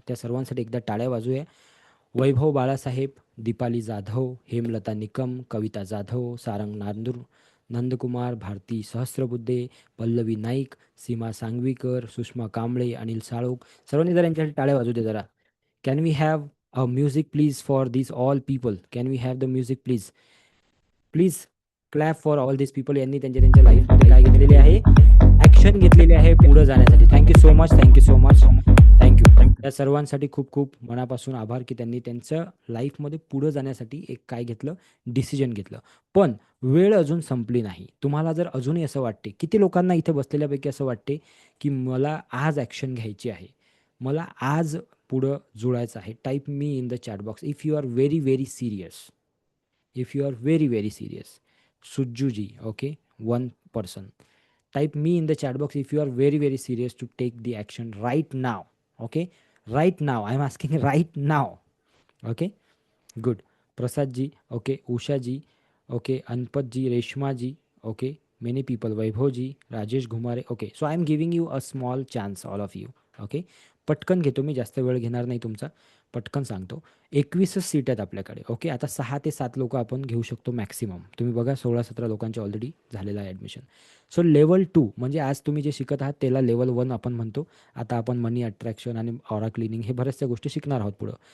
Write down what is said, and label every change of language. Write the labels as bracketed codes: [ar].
[mr] त्या सर्वांसाठी एकदा टाळ्या वाजूया. वैभव बाळासाहेब, दीपाली जाधव, हेमलता निकम, कविता जाधव, सारंग नंदकुमार, भारती सहस्त्रबुद्धे, पल्लवी नाईक, सीमा सांगवीकर, सुषमा कांबळे, अनिल साळोख, सर्वांनी जरा यांच्यासाठी टाळ्या वाजू दे जरा. [en] Can we have a music please for this all people? Can we have the music please? Please clap for all this people. [mr] यांनी त्यांच्या त्यांच्या लाईफमध्ये काय घेतलेले आहे, ॲक्शन घेतलेले आहे पुढे जाण्यासाठी. [en] Thank you so much, thank you so much, thank you. [mr] या सर्वांसाठी खूप खूप मनापासून आभार की त्यांनी त्यांचं लाईफमध्ये पुढं जाण्यासाठी एक काय घेतलं, डिसिजन घेतलं. पण वेळ अजून संपली नाही. तुम्हाला जर अजूनही असं वाटते, किती लोकांना इथे बसलेल्यापैकी असं वाटते की मला आज ॲक्शन घ्यायची आहे, मला आज पुढं जुळायचं आहे, [en] Type me in the chat box if you are very very serious. if you are very very serious. Sujjuji, okay, one person, type me in the chat box if you are very very serious to take the action right now. Okay, right now, I'm asking right now. Okay, good. Prasad ji, okay, Usha ji, okay, Anpat ji, Reshma ji, okay, many people, Vaibhav ji, Rajesh Ghumare. Okay, so I'm giving you a small chance, all of you. [mr] Okay, पटकन घेतो मी, जास्त वेळ घेणार नाही तुमचा, पटकन सांगतो. 21च seat आहेत आपल्याकडे. ओके, आता 6 ते 7 लोक आपण घेऊ शकतो मॅक्सिमम. तुम्ही बघा 16-17 लोकांचे ऑलरेडी झालेलं आहे ॲडमिशन. सो लेवल 2 म्हणजे आज तुम्ही जे शिकत आहात त्याला लेवल 1 आपण म्हणतो. आता आपण मनी अट्रॅक्शन आणि ऑरा क्लिनिंग हे बऱ्याचशा गोष्टी शिकणार आहोत पुढं.